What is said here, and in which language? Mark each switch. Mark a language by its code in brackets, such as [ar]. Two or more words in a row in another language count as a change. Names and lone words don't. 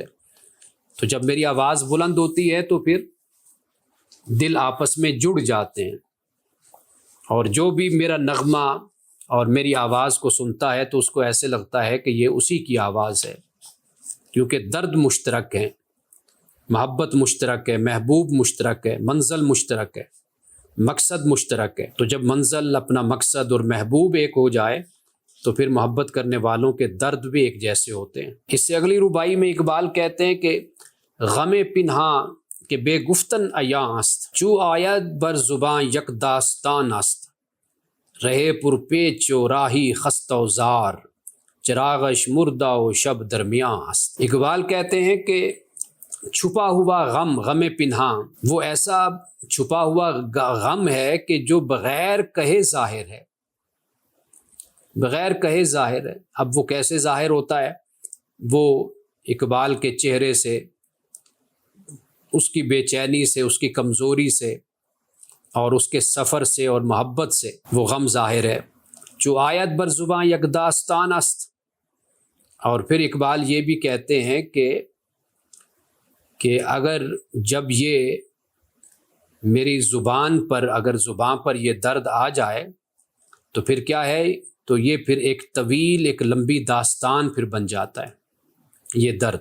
[ur] تو جب میری آواز بلند ہوتی ہے تو پھر دل آپس میں جڑ جاتے ہیں، اور جو بھی میرا نغمہ اور میری آواز کو سنتا ہے تو اس کو ایسے لگتا ہے کہ یہ اسی کی آواز ہے، کیونکہ درد مشترک ہے، محبت مشترک ہے، محبوب مشترک ہے، منزل مشترک ہے، مقصد مشترک ہے۔ تو جب منزل، اپنا مقصد اور محبوب ایک ہو جائے تو پھر محبت کرنے والوں کے درد بھی ایک جیسے ہوتے ہیں۔ اس سے اگلی ربائی میں اقبال کہتے ہیں کہ [fa] غم پنہاں کہ بے گفتن عیاں است، چو آید بر زباں یک داستان است، رہے پرپیچ و راہی خستہ و زار، چراغش مردہ و شب درمیاں است۔ [ur] اقبال کہتے ہیں کہ چھپا ہوا غم، [fa] غم پنہاں، [ur] وہ ایسا چھپا ہوا غم ہے کہ جو بغیر کہے ظاہر ہے، بغیر کہے ظاہر ہے۔ اب وہ کیسے ظاہر ہوتا ہے؟ وہ اقبال کے چہرے سے، اس کی بے چینی سے، اس کی کمزوری سے، اور اس کے سفر سے اور محبت سے وہ غم ظاہر ہے۔ [fa] جو آیت بر زباں یک داستان است، [ur] اور پھر اقبال یہ بھی کہتے ہیں کہ اگر جب یہ میری زبان پر، اگر زبان پر یہ درد آ جائے تو پھر کیا ہے؟ تو یہ پھر ایک طویل، ایک لمبی داستان پھر بن جاتا ہے یہ درد۔